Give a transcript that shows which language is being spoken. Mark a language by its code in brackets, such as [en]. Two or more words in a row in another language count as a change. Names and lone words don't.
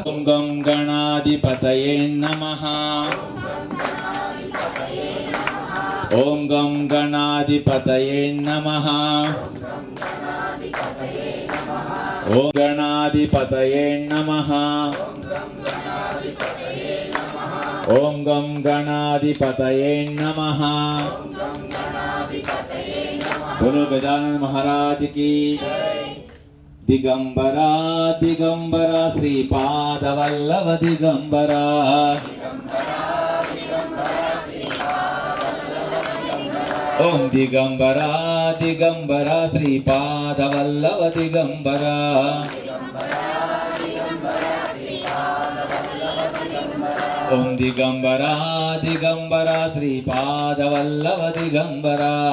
[sa] ఓం గం గణాధిపతయే నమః. ఓం గం గణాధిపతయే నమః. ఓం గణాధిపతయే నమః. ఓం గం గణాధిపతయే నమః. [hi] बोलो गजानन महाराज की. [mr] दिगंबरा दिगंबरा श्रीपाद वल्लभ दिगंबरा. ओम दिगंबरा दिगंबरा श्रीपाद वल्लभ दिगंबरा. ओम दिगंबरा दिगंबरा श्रीपाद वल्लभ दिगंबरा.